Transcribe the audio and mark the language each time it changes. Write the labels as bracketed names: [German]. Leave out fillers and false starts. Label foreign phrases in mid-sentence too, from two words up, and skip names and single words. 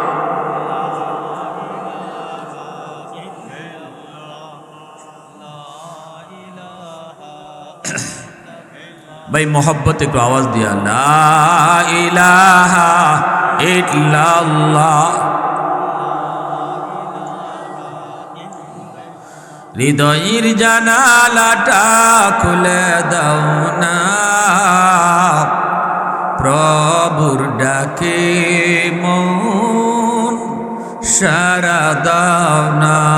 [Urdu] بھائی محبت کو آواز دیا [Arabic] لا الہ الا اللہ [Bangla] হৃদয়ের জানালাটা খুলে দাও না প্রভুর ডাকে মন সারা দাও না